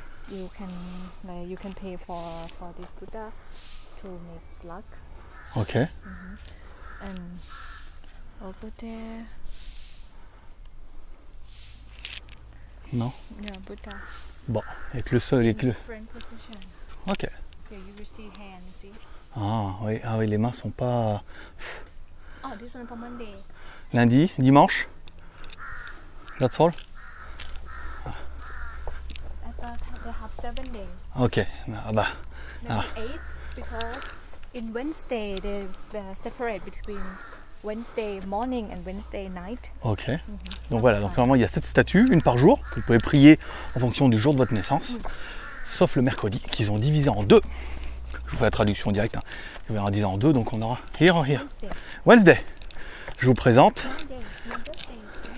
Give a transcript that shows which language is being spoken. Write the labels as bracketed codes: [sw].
[en] You can pay for this Buddha to make luck. Ok. And over there [fr] Non. [en] Yeah, Buddha. [fr] Bon, avec le sol, avec le... [en] Different position. Ok. Yeah, you will see hand, see? [fr] Ah oui, les mains sont pas... [en] Oh, this one for Monday. [fr] Lundi, dimanche. [en] That's all. I thought they have 7 days. [fr] Ok. Ah bah. [en] Maybe 8 because in Wednesday they separate between Wednesday morning and Wednesday night. Ok. [fr] Donc voilà, donc normalement il y a 7 statues, une par jour, que vous pouvez prier en fonction du jour de votre naissance. Sauf le mercredi, qu'ils ont divisé en deux. Je vous fais la traduction directe. Hein. Ils vont diviser en deux, donc on aura [en] here or here. Wednesday. [fr] Wednesday. Je vous présente [en] Monday. Wednesday.